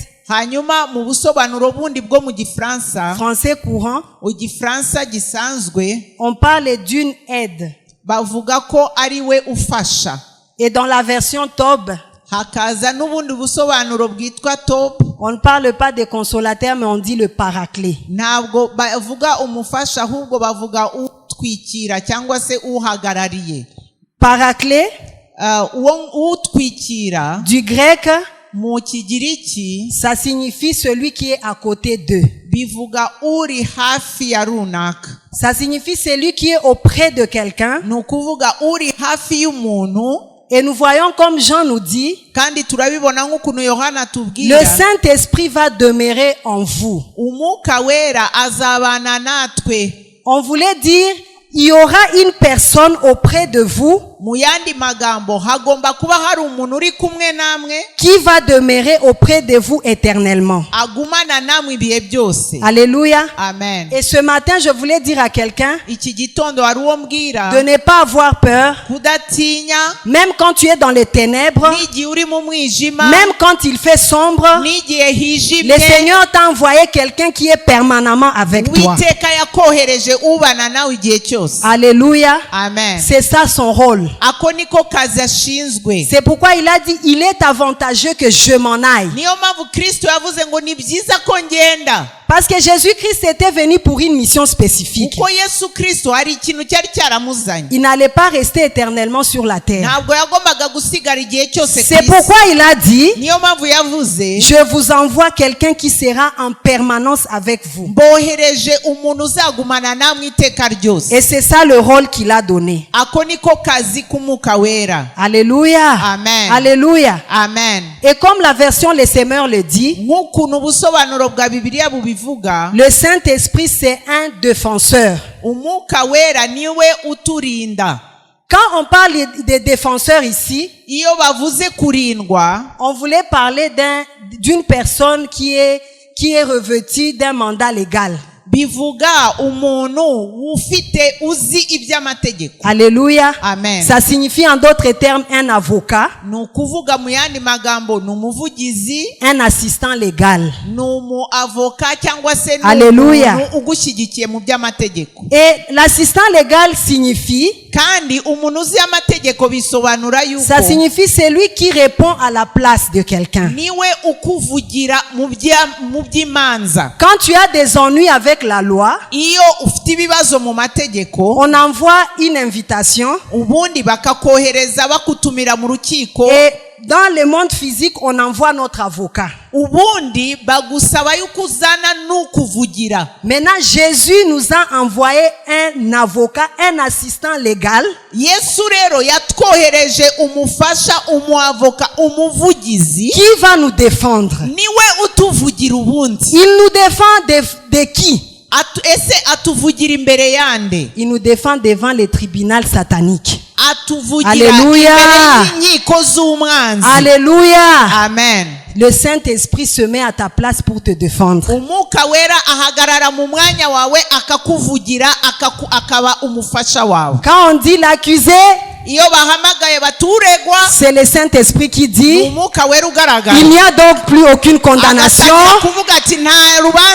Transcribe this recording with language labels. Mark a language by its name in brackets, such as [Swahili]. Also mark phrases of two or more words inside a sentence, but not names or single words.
[Kinyarwanda] Hanyuma mu busobanuro bundi bwo mu Gifaransa, [French] français courant, [Kinyarwanda] Igifaransa gisanzwe, [French] on parle d'une aide. [Kinyarwanda] bavuga ko ari we ufasha. [French] Et dans la version Tob, [Kinyarwanda] Hakaza n'ubundi busobanuro bwitwa top. [French] on ne parle pas des consolateurs, mais on dit le paraclet. [Kinyarwanda] Ntabwo bavuga umufasha, ahubwo bavuga utwikira cyangwa se uhagarariye. [French] Paraclet, [Kinyarwanda] Uwo utwikira [French] du grec, [Kinyarwanda] mu Kigiriki [French] ça signifie celui qui est à côté d'eux. [Kinyarwanda] bivuga uri hafi ya runaka. [French] Ça signifie celui qui est auprès de quelqu'un. [Kinyarwanda] Ni ukuvuga uri hafi y'umuntu. [French] Et nous voyons comme Jean nous dit, [Kinyarwanda] Kandi turabibona nk'ukuntu Yohana [French] le [Kinyarwanda] atubwira, [French] Saint-Esprit va demeurer en vous. [Kinyarwanda] umwuka wera azabana natwe. [French] On voulait dire, il y aura une personne auprès de vous [Kinyarwanda] Mu yandi magambo, hagomba kuba hari umuntu uri kumwe namwe, [French] qui va demeurer auprès de vous éternellement. [Kinyarwanda] agumana namwe ibihe byose. Alléluia. Amen. [French] Et ce matin, je voulais dire à quelqu'un [Kinyarwanda] Iki gitondo hari uwo mbwira [French] de ne pas avoir peur, [Kinyarwanda] kudatinya, [French] même quand tu es dans les ténèbres, [Kinyarwanda] n'igihe uri mu mwijima, [French] même quand il fait sombre. [Kinyarwanda] n'igihe hijimye. [French] Le Seigneur t'a envoyé quelqu'un qui est permanemment avec toi. [Kinyarwanda] Uwiteka yakohereje ubana nawe igihe cyose. Alléluia. Amen. [French] C'est ça son rôle. [Kinyarwanda] Ako niko kazi ashinzwe. [French] C'est pourquoi il a dit, il est avantageux que je m'en aille. [Kinyarwanda] Niyo mpamvu Kristo yavuze ngo ni byiza ko ngenda. [French] Parce que Jésus-Christ était venu pour une mission spécifique. [Kinyarwanda] Uko Yesu Kristo hari ikintu cyari cyaramuzanye. [French] Il n'allait pas rester éternellement sur la terre. [Kinyarwanda] Ntabwo yagombaga gusigara igihe cyose ku [French] C'est [Kinyarwanda] isi. [French] pourquoi il a dit, [Kinyarwanda] Niyo mpamvu yavuze [French] je vous envoie quelqu'un qui sera en permanence avec vous. [Kinyarwanda] mbohereje umuntu uzagumana namwe iteka ryose. [French] Et c'est ça le rôle qu'il a donné. [Kinyarwanda] Ako niko kazi k'umwuka wera. Alléluia. Amen. Alléluia. Amen. [French] Et comme la version Les Semeurs le dit, [Kinyarwanda] Nk'ukuntu ubusobanuro bwa Bibiliya bubivuga, [French] le Saint-Esprit c'est un défenseur. [Kinyarwanda] umwuka wera niwe uturinda. [French] Quand on parle des défenseurs ici, [Kinyarwanda] Iyo bavuze kurindwa, [French] on voulait parler d'une personne qui est revêtue d'un mandat légal. [Kinyarwanda] bivuga umuntu ufite uzi iby'amategeko. Alléluia. Amen. [French] Ça signifie en d'autres termes un avocat, [Kinyarwanda] Ni ukuvuga mu yandi magambo ni umuvugizi, [French] un assistant légal. [Kinyarwanda] ni umuavoka cyangwa se ni Alléluia. umuntu ugushyigikiye mu by'amategeko. [French] Et l'assistant légal signifie, [Kinyarwanda] Kandi umuntu uzi amategeko bisobanura yuko [French] ça signifie celui qui répond à la place de quelqu'un. [Kinyarwanda] niwe ukuvugira mu by'imanza. [French] Quand tu as des ennuis avec la loi, [Kinyarwanda] Iyo ufite ibibazo mu mategeko, [French] on envoie une invitation [Kinyarwanda] ubundi bakakohereza bakutumira mu rukiko, [French] et dans le monde physique, on envoie notre avocat. [Kinyarwanda] ubundi bagusaba yuko uzana n'ukuvugira. [French] Maintenant, Jésus nous a envoyé un avocat, un assistant légal. [Kinyarwanda] Yesu rero yatwohereje umufasha, umuavoka, umuvugizi [French] Qui va nous défendre? [Kinyarwanda] niwe utuvugira ubundi. [French] Il nous défend de qui? [Kinyarwanda] Ese atuvugira imbere yande? [French] Il nous défend devant les tribunaux sataniques. [Kinyarwanda] Atuvugira Alléluia. imbere y'inkiko z'umwanzi. Alléluia. Amen. [French] Le Saint-Esprit se met à ta place pour te défendre. [Kinyarwanda] Umwuka wera ahagarara mu mwanya wawe akakuvugira, akaba umufasha wawe. [French] Quand on dit l'accusé, [Kinyarwanda] Iyo bahamagaye baturegwa, [French] c'est le Saint-Esprit qui dit, [Kinyarwanda] umwuka wera ugaragara. [French] il n'y a donc plus aucune condamnation [Kinyarwanda] kuvuga ati nta rubanza